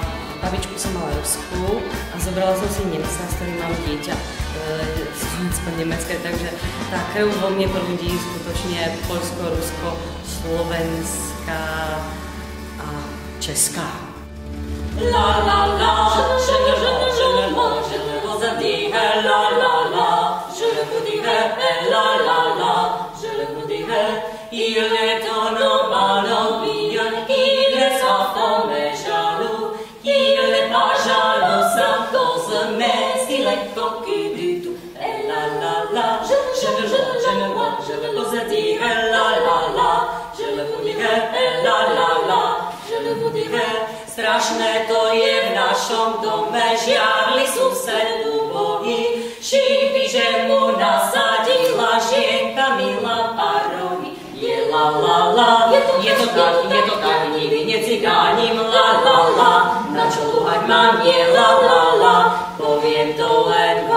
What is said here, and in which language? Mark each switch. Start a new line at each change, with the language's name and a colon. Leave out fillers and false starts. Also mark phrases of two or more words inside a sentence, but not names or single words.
Slovak: A babičku som mala ruskú a zobrala som si Nemca, s ktorým mám dieťa slovensko-nemecké, takže tá krv vo mne prúdi skutočne poľsko, rusko, slovenská a česká.
French: La la la, je le vous dirai, la la la, je le vous dirai, la la la, je le vous dirai, il est un homme malheureux, il est sans forme et jaloux, il n'est pas jaloux sans cause, mais il est cocu du tout. Et la la la, je le vous dirai, la la la, je le vous dirai, la la la, je le vous dirai.
Slovak: Strašné to je v našom dome, žiarli sused ubohý, šípy, že mu nasadila žienka milá parovi. Je la la la, je to tak, nikdy necigánim, la la la, na čo lúhať mám, je la la la, poviem to len.